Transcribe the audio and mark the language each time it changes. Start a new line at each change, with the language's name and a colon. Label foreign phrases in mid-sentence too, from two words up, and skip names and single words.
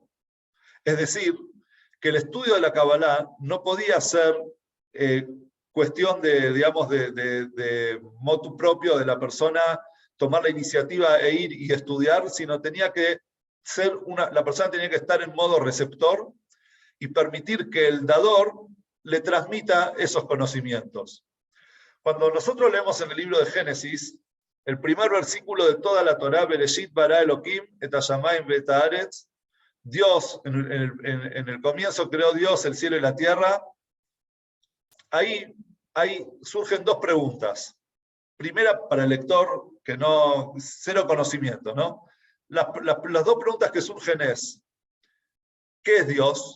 Spanish: Es decir, que el estudio de la Kabbalah no podía ser cuestión de
Latin: motu propio
Spanish: de la persona, tomar la iniciativa e ir y estudiar, sino tenía que ser la persona tenía que estar en modo receptor y permitir que el dador le transmita esos conocimientos. Cuando nosotros leemos en el libro de Génesis, el primer versículo de toda la Torá,
Hebrew: בראשית ברא אלהים את השמים ואת הארץ,
Spanish: Dios, en el comienzo creó Dios el cielo y la tierra. Ahí surgen 2 preguntas. Primera, para el lector, que cero conocimiento, ¿no? Las 2 preguntas que surgen es, ¿qué es Dios?